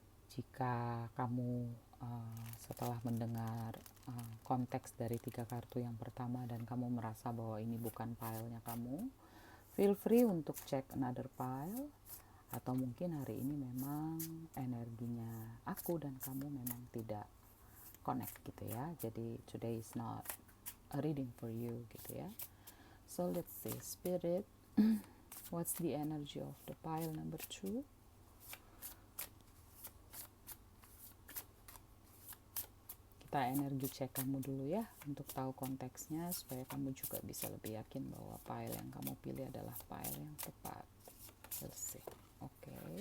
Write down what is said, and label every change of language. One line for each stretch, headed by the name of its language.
Indonesian: Jika kamu setelah mendengar konteks dari 3 kartu yang pertama dan kamu merasa bahwa ini bukan pile-nya kamu,
English: feel free
Indonesian: untuk check another pile. Atau mungkin hari ini memang energinya aku dan kamu memang tidak connect gitu ya.
English: Jadi today is not a reading for you
Indonesian: gitu ya.
English: So let's see, Spirit, what's the energy of the pile number 2?
Indonesian: Kita energi cek kamu dulu ya, untuk tahu konteksnya supaya kamu juga bisa lebih yakin bahwa pile yang kamu pilih adalah pile yang tepat.
English: Let's see.
Indonesian: Oke.